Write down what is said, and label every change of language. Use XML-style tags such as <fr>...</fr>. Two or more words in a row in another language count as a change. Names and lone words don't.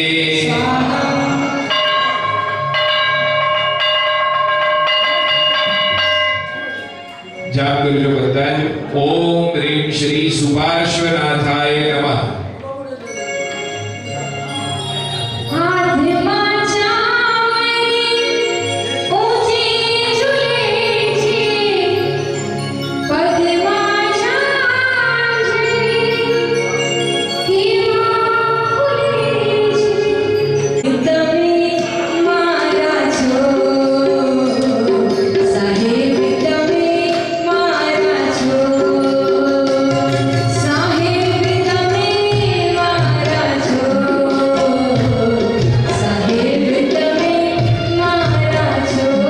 <gu>जाप करજો બધા।</gu> <sa>ओम ह्रीं श्री सुभार्श्वनाथाय नमः।</sa> <gu>हाथમાં ચામડી ઊંચી ઝૂલે છે, પગમાં ઝાંઝરી કેવા ફૂલે છે। તમે મારા છો સાહેબ, તમે મારા છો સાહેબ, તમે મારા છો સાહેબ, તમે મારા છો।</gu>